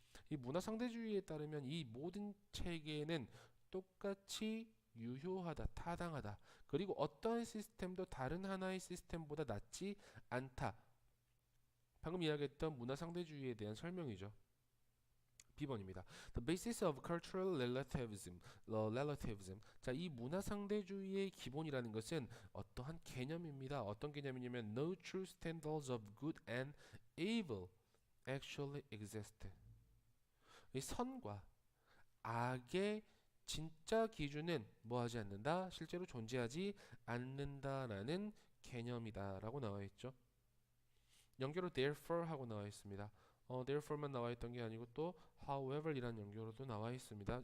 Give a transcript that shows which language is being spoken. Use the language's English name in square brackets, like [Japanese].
[Korean] 이 문화 상대주의에 따르면 이 모든 체계는 똑같이 유효하다, 타당하다. 그리고 어떠한 시스템도 다른 하나의 시스템보다 낫지 않다. 방금 이야기했던 문화 상대주의에 대한 설명이죠. B번입니다. [English] The basis of cultural relativism. [Korean] 자, 이 문화 상대주의의 기본이라는 것은 어떠한 개념입니다. 어떤 개념이냐면 [English] no true standards of good and evil actually exist. [Korean] 이 선과 악의 진짜 기준은 뭐하지 않는다? 실제로 존재하지 않는다라는 개념이다라고 나와 있죠. 연결로 therefore 하고 나와 있습니다. therefore만 나와 있던 게 아니고 또 however 이란 연결어도 나와 있습니다.